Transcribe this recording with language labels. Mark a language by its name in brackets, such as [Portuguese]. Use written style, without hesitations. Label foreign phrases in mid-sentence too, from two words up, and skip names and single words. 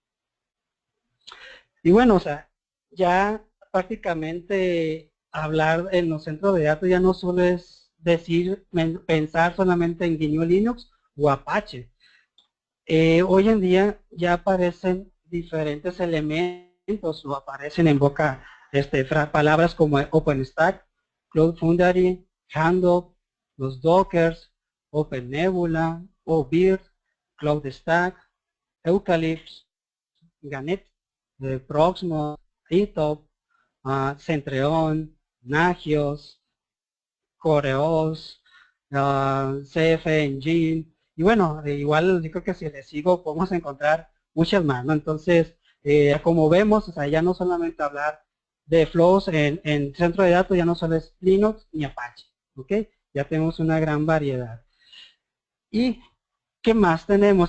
[Spanish] Y bueno, o sea, ya prácticamente hablar en los centros de datos ya no solo es pensar solamente en GNU Linux o Apache. Hoy en día ya aparecen diferentes elementos o aparecen en boca palabras como OpenStack, Cloud Foundry, Handle, los Dockers, OpenNebula, OBIRD, CloudStack, Eucalyptus, Ganet, Proxmox, ETOP, Centreon, Nagios, Coreos, CF Engine, y bueno, igual yo creo que si le sigo podemos encontrar muchas más, ¿no? Entonces, como vemos, o sea, ya no solamente hablar de flows en centro de datos, ya no solo es Linux ni Apache, ¿ok? Ya tenemos una gran variedad. ¿Y qué más tenemos?